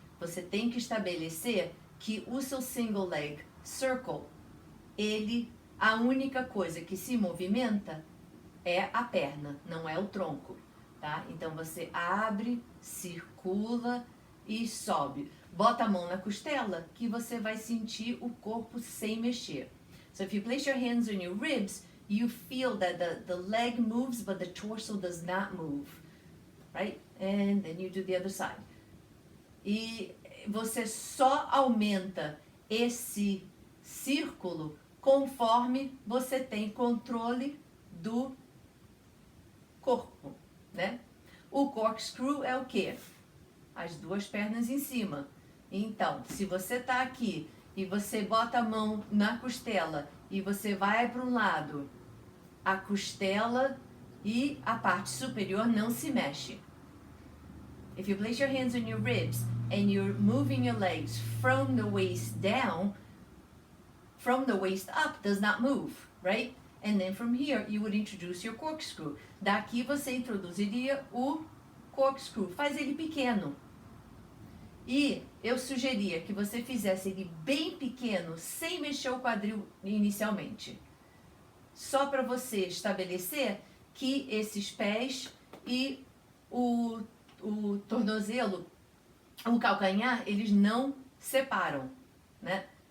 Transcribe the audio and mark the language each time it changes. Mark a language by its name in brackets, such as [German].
[Portuguese] Você tem que estabelecer que o seu single leg circle, a única coisa que se movimenta é a perna, não é o tronco, tá? Então você abre, circula e sobe. Bota a mão na costela que você vai sentir o corpo sem mexer. [English] So if you place your hands on your ribs, you feel that the leg moves, but the torso does not move, right? And then you do the other side. [Portuguese] E você só aumenta esse círculo conforme você tem controle do corpo, né? O corkscrew é o quê? As duas pernas em cima. Então, se você tá aqui e você bota a mão na costela e você vai para um lado, a costela e a parte superior não se mexe. [English] If you place your hands on your ribs and you're moving your legs from the waist down, from the waist up does not move, right? And then from here you would introduce your corkscrew. [Portuguese] Daqui você introduziria o corkscrew. Faz ele pequeno. E eu sugeria que você fizesse ele bem pequeno, sem mexer o quadril inicialmente. Só para você estabelecer que esses pés e o tornozelo, o calcanhar, eles não separam, né?